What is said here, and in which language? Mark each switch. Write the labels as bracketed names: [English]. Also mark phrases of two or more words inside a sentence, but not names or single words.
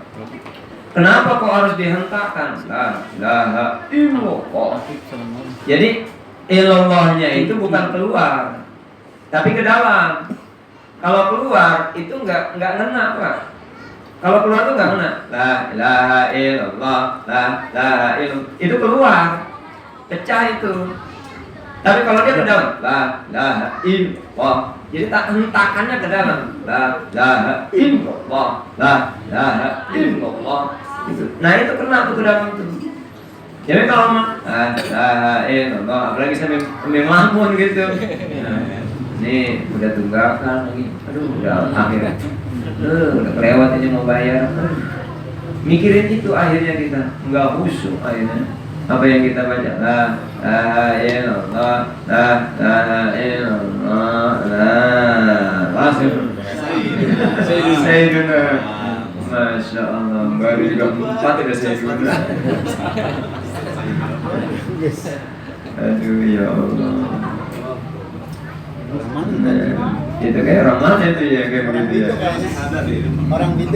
[Indonesian] Kenapa kok harus dihentakkan? [Arabic] لا إله إلا الله. [Indonesian] Jadi illallahnya itu bukan keluar, tapi ke dalam. Kalau keluar itu enggak ngena, Pak. Kalau keluar itu enggak ngena. [Arabic] لا إله إلا الله، لا إله إلا الله. [Indonesian] Itu keluar. Pecah itu. Tapi kalau dia ke dalam, [Arabic] لا إله إلا الله. [Indonesian] Jadi tak hentakannya ke dalam. [Arabic] لا إله إلا الله، لا إله إلا الله. [Indonesian] Gitu. Nah itu kena tuh ke dalam tuh. Jadi kalau [Arabic] لا إله إلا الله, [Indonesian] apalagi sambil melamun gitu. Nah, nih udah tunggakan lagi. Aduh, udah akhir. Udah kelewat aja mau bayar. Mikirin itu akhirnya kita enggak khusyuk akhirnya. Apa yang kita baca? [Arabic] لا إله إلا الله، لا إله إلا الله، لا سيدنا. ما شاء الله, [Indonesian] baru juga 4 udah Sayyiduna. Aduh [Arabic] يا الله. [Indonesian] Nah, itu kayak orang mana itu ya, kayak begitu ya. Orang gitu.